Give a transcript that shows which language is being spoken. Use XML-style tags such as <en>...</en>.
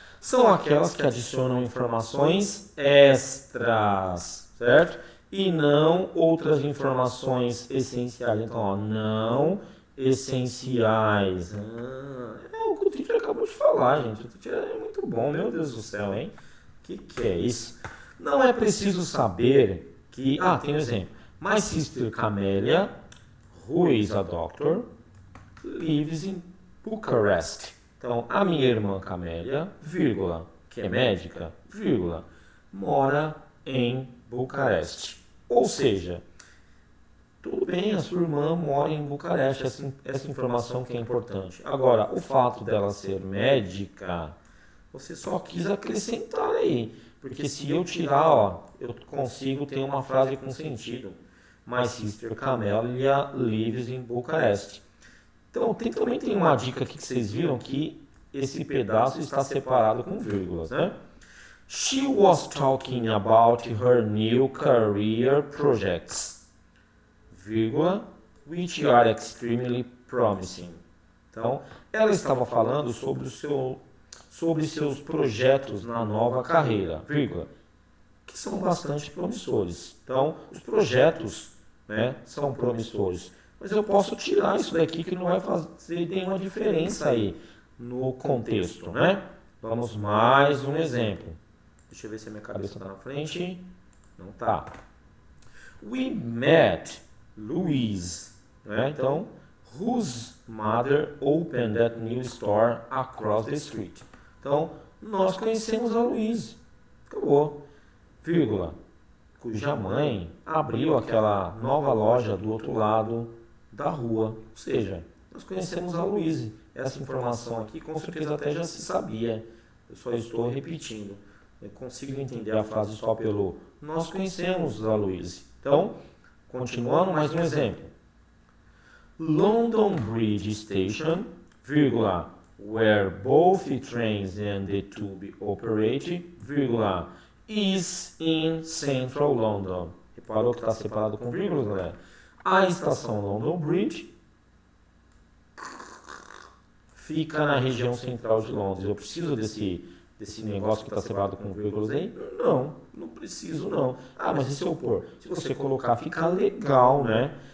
<pt>são aquelas que adicionam informações extras, certo? E não outras informações essenciais. Então, ó, não essenciais. É o que o teacher acabou de falar, gente. O teacher é muito bom, meu Deus do céu, hein? Que é isso? Não é preciso saber que... tem um exemplo.</pt> <en>My sister Camélia, who is a doctor, lives in Bucharest.</en> <pt>Então, a minha irmã Camélia, vírgula, que é médica, vírgula, mora em Bucareste. Ou seja, tudo bem, a sua irmã mora em Bucareste, essa informação que é importante. Agora, o fato dela ser médica, você só quis acrescentar aí. Porque se eu tirar, eu consigo ter uma frase com sentido.</pt> <en>My sister Camélia lives in Bucarest.</en> <pt>Então, também tem uma dica aqui que vocês viram que esse pedaço está separado com vírgulas, né?</pt> <en>She was talking about her new career projects, vírgula, which are extremely promising.</en> <pt>Então, ela estava falando sobre seus projetos na nova carreira, vírgula, que são bastante promissores. Então, os projetos, né, são promissores. Mas eu posso tirar isso daqui que não vai fazer nenhuma diferença aí no contexto, né? Vamos mais um exemplo. Deixa eu ver se a minha cabeça está na frente. Não está.</pt> <en>We met Louise, né? Então, whose mother opened that new store across the street.</en> <pt>Então, nós conhecemos a Louise. Acabou. Vírgula. Cuja mãe abriu aquela nova loja do outro lado da rua. Ou seja, nós conhecemos a Louise. Essa informação aqui com certeza até já se sabia. Eu só estou repetindo. Eu consigo entender a frase só pelo nós conhecemos a Louise. Então, continuando mais um exemplo.</pt> <en>London Bridge Station, vírgula, where both trains and the tube operate, vírgula, is in Central London.</en> <pt>Reparou que está separado com vírgulas, galera? A estação London Bridge fica na região central de Londres. Eu preciso desse negócio que está separado com vírgulas aí? Não preciso não. Mas e se eu pôr? Se você colocar, fica legal, né?</pt>